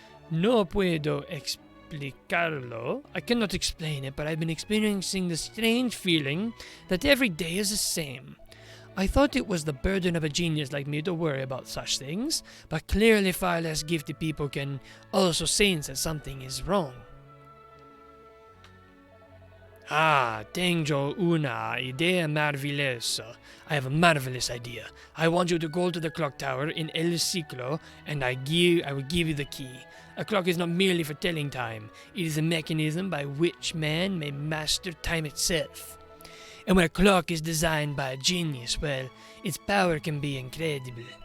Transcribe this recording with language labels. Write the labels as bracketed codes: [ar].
[es] No puedo explicarlo. [en] I cannot explain it, but I've been experiencing the strange feeling that every day is the same. I thought it was the burden of a genius like me to worry about such things, but clearly far less gifted people can also sense that something is wrong. [es] Ah, tengo una idea maravillosa. [en] I have a marvelous idea. I want you to go to the clock tower in El Ciclo, and I will give you the key. A clock is not merely for telling time. It is a mechanism by which man may master time itself. And when a clock is designed by a genius, well, its power can be incredible.